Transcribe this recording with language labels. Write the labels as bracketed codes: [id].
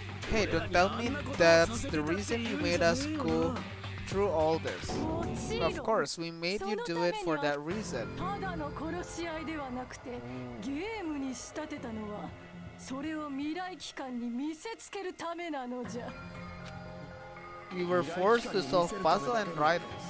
[en] Hey, don't tell me that's the reason you made us go through all this. Of course, we made you do it for that reason. [ja] ただの殺し合いではなくてゲームに仕立てたのはそれを未来機関に見せつけるためなのじゃ。 [en] You were forced to solve puzzle and write